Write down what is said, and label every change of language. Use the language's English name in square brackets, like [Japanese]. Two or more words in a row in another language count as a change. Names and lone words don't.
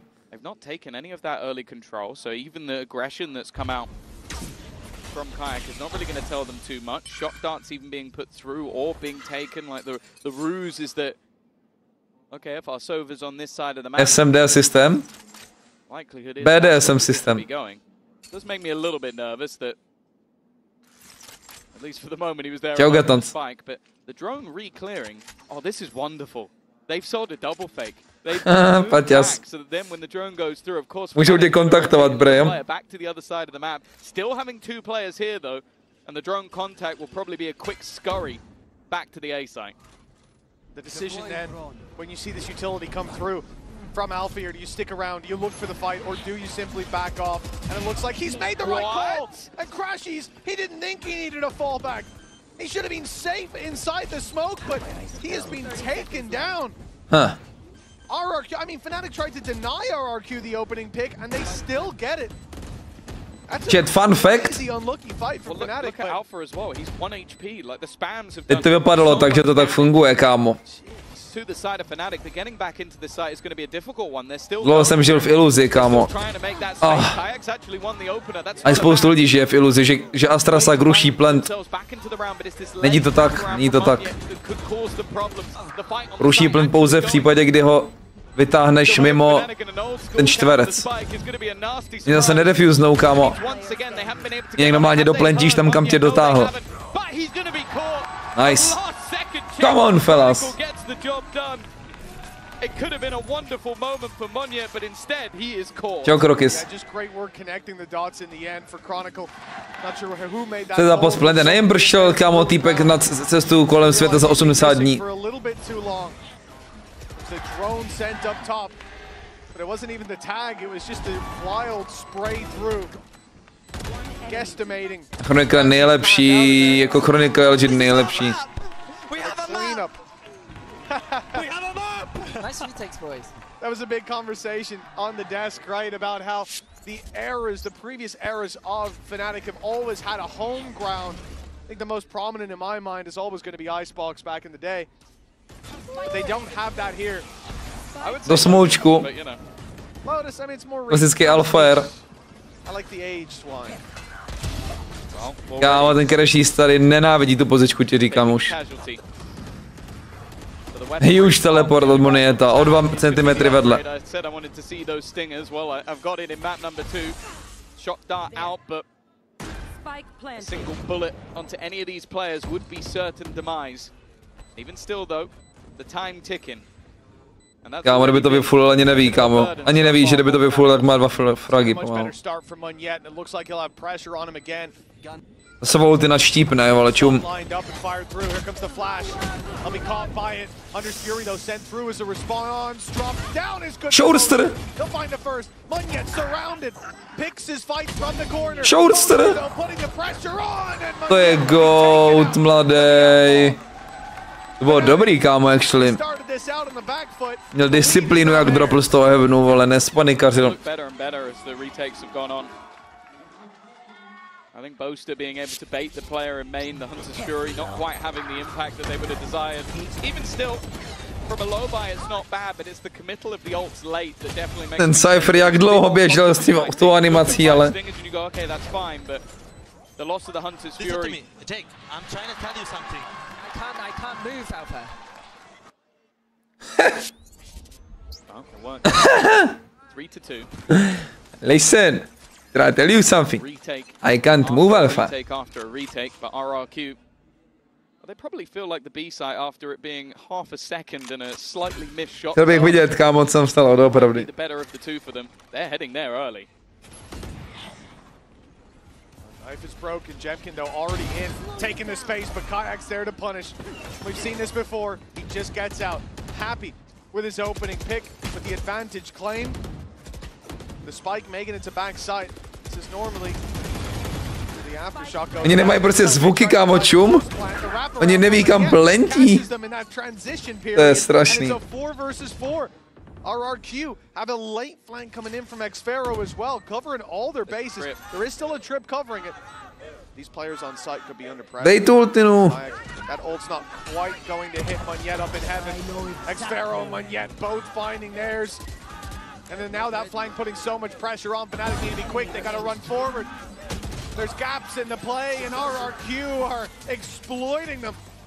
[English] They've not taken any of that early control, so even the aggression that's come out from Kayak is not really going to tell them too much. Shock darts even being put through or being taken. Like the ruse is that, okay, if our Sova's on this side of the map, SMD system, likelihood is BDSM system. It does make me a little bit nervous that, at least for the moment, he was there on the spike. But the drone re-clearing, oh, this is wonderful. They've sold a double fake. [Czech] Paťas. Můžou tě kontaktovat, [English] Brian. Back to the other side of the map. Still having 2 players here though, and the drone contact will probably be a quick scurry back to the A site. The decision then, when you see this utility come through from Alpha here, do you stick around, do you look for the fight, or do you simply back off? And it looks like he's made the right call. And Crashies, he didn't think he needed a fallback. He should have been safe inside the smoke, but he has been taken down. Huh. RRQ, I mean, Fnatic tried to deny RRQ the opening pick, and they still get it. Chat, fun fact. Look at Alpha as well. He's 1 HP. Like the spams have [Czech] Teď to vypadalo tak, že to tak funguje, kámo. [English] to the side of Fnatic, but getting back into this site is going to be a difficult one. They're still [Czech] Dlouho jsem žil v iluzi, kámo. A spoustu lidí žije v iluzi, že Astrasak ruší plant. Není to tak, není to tak. Ruší plant pouze v případě, kdy ho vytáhneš mimo ten čtverec. Mě zase nedefuznou, kámo. Nějak normálně doplentíš tam, kam tě dotáhl. [English] Nice. Come on, fellas. It could have been a wonderful moment for Monyet, but instead he is caught. [Czech] Čau, Krokis. To je zápas Splendor. Nejen bršel, kámo, týpek na cestu kolem světa za 80 dní. Chronika je nejlepší, jako Chronika je legit nejlepší. [English] Nice retakes, boys. That was a big conversation on the desk, right, about how the eras, the previous eras of Fnatic have always had a home ground. I think the most prominent in my mind is always going to be Icebox back in the day. But they don't have that here. [Czech] Do smoučku. [English] Lotus, I mean, it's more [Czech] klasický alfair. [English] I like the aged one. [Czech] Kámo, ten Crashist tady nenávidí tu pozičku, ti říkám už. [English] Huge teleport [Czech] od Monyeta, o 2 cm vedle. [English] A single bullet onto any of these players would be certain demise. Even still though, the time ticking. [Czech] Kámo, kdyby to vyfullil, ani neví, kámo. Ani neví, že kdyby to vyfullil, tak má 2 fragy pomalu. Zase ulti naštípne, ale čum. [English] Shoulder! Shoulder! [Czech] To je goat, mladej. To bylo dobrý, kámo, actually. Měl disciplínu, jak dropl z toho heavenu, vole, nespanikařil. [English] I think Boaster being able to bait the player in main, the Hunter's Fury not quite having the impact that they would have desired. Even still, from a low buy it's not bad, but it's the committal of the ults late that definitely makes... Ten Cypher jak dlouho běžel s tou animací, ale... Okay, that's fine, but the loss of the Hunter's Fury... I'm trying to tell you something. I can't move out there. Oh, it worked. 3-2. Listen. Did I tell you something? I can't move alpha. Retake after a retake, but RRQ, they probably feel like the B side after it being half a second and a slightly missed shot. [Czech] Chtěl bych vidět, kámo, co tam stalo, doopravdy. [English] The better of the two for them. They're heading there early. Knife is broken. Jemkin, though, already in, taking the space, but Kayak's there to punish. We've seen this before. He just gets out, happy with his opening pick, with the advantage claim. The spike making it to backside. This is normally the aftershock goes. [Czech] Oni nemají prostě zvuky, kámo, čum. Oni neví, kam plentí. To je strašný. [English] RRQ have a late flank coming in from Xfero as well, covering all their bases. There is still a trip covering it. These players on site could be under pressure. [Czech] Dej tu ultinu. [English] That ult's not quite going to hit Monyet up in heaven. Xfero and Monyet both finding theirs. And then now that flank putting so much pressure on Fnatic need to be quick. They got to run forward. There's gaps in the play, and RRQ are exploiting them.